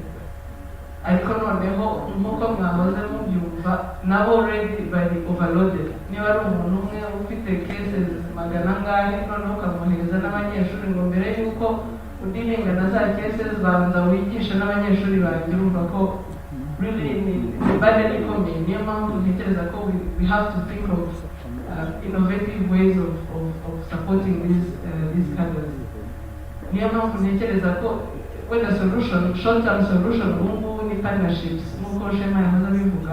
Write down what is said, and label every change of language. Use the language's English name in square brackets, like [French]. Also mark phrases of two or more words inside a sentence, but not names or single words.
[Kinyarwanda] Ariko noneho nk'uko mwahoze mubyumva nabo already bari overloaded. Niba ari umuntu umwe ufite cases 100 noneho ukamwohereza n'abanyeshuri ngo mbere y'uko udiringa na za cases banza wigisha n'abanyeshuri banjye urumva ko really ni burden ikomeye. Niyo mpamvu ntekereza ko [English] we have to think of innovative ways of supporting these cadres. [Kinyarwanda] Niyo mpamvu ntekereza ko wenda solution, [English] short term solution [Kinyarwanda] ubu ngubu ni partnerships nk'uko Shema yahoze abivuga.